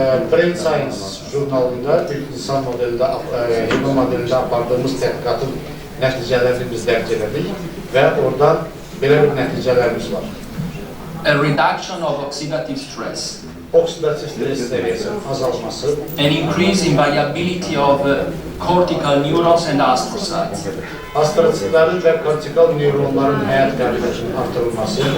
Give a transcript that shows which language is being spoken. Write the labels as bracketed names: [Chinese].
[Azerbaijani] Brain Science jurnalında bir insan modelində, heyvan modelində apardığımız tədqiqatın nəticələrini biz dərk elədik və oradan belə bir nəticələrimiz var. [English] A reduction of oxidative stress. [Azerbaijani] Oksidativ stres səviyyəsinin azalması. [English] An increase in variability of cortical neurons and astrocytes. [Azerbaijani] Astrocytlərin və kortikal neyronların həyat qabiliyyətinin artırılması.